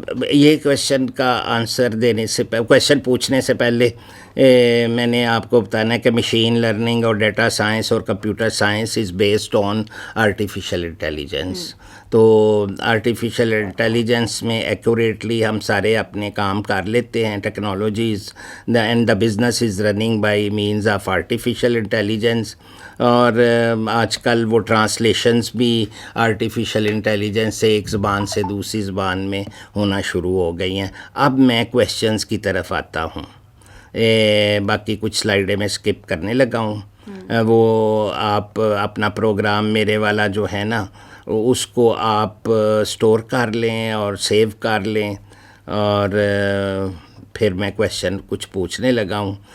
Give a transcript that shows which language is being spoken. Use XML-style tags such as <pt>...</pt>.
<ur>یہ کویشچن کا آنسر دینے سے کویشچن پوچھنے سے پہلے میں نے آپ کو بتانا ہے کہ مشین لرننگ اور ڈیٹا سائنس اور computer science is based on artificial intelligence. تو آرٹیفیشیل انٹیلیجنس میں ایکوریٹلی ہم سارے اپنے کام کر لیتے ہیں.</ur> <en>Technologies and the business is running by means of artificial intelligence.</en> <ur>اور آج کل وہ ٹرانسلیشنز بھی آرٹیفیشیل انٹیلیجنس سے ایک زبان سے دوسری زبان میں ہونا شروع ہو گئی ہیں. اب میں کویشچنز کی طرف آتا ہوں. باقی کچھ سلائیڈیں میں سکپ کرنے لگا ہوں. وہ آپ اپنا پروگرام میرے والا جو ہے نا اس کو آپ سٹور کر لیں اور سیو کر لیں, اور پھر میں کویشچن کچھ پوچھنے لگا ہوں.</ur>